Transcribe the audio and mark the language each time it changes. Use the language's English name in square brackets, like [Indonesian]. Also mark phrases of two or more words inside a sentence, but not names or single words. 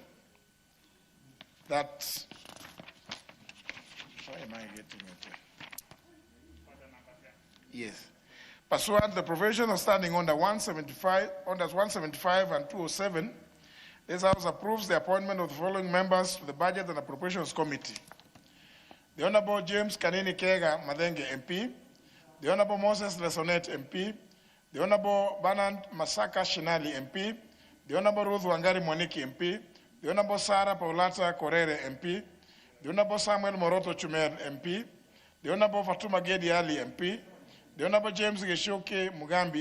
[English] That, why am I getting it? Yes. Pursuant to the provision of standing under 175 and 207, this House approves the appointment of the following members to the Budget and Appropriations Committee. The Honourable James Kanini Kega Madenge MP, the Honourable Moses Lesonet MP, the Honourable Bernard Masaka Shinali MP, the Honourable Ruth Wangari Mwaniki MP, the Honourable Sarah Paulata Korere MP, the Honourable Samuel Moroto Chumer MP, the Honourable Fatuma Gedi Ali MP, the Honourable James Geshoke Mugambi